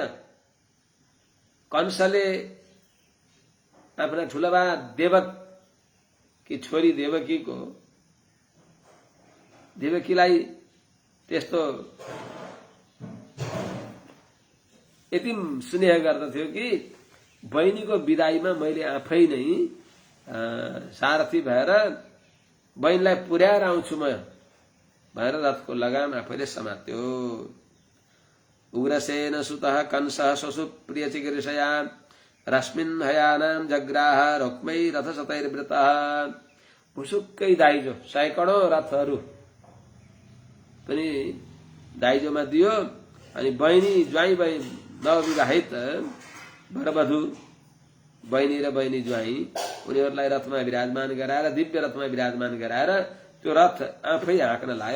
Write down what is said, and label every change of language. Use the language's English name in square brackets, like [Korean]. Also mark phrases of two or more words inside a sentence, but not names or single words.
[Nepali] कंसले आफ्ना ठुलबा देवक की छोरी देवकीलाई त्यस्तो यति स्नेह गर्दथ्यो कि बहिनीको विदाईमा मैले आफै नै सारथी भएर बहिनीलाई पुर्याएर आउँछु म भनेर रथको लगाम आफैले समात्यो। [Sanskrit] उग्रसेन सुतः कंसः स्वसु प्रिय चिकीर्षया रश्मिन् हयानां जग्राह रुक्मै रथशतैर्वृतः [Nepali] भुसुक्कै दाइजो सैकडौं रथहरू पनि दाइजोमा दियो। अनि बहिनी ज्वाइँ नवविवाहित वरवधु बहिनी र बहिनी ज्वाइँ उनीहरूलाई रथमा विराजमान गराएर दिव्य रथमा विराजमान गराएर त्यो रथ आफै हाँक्न लायो।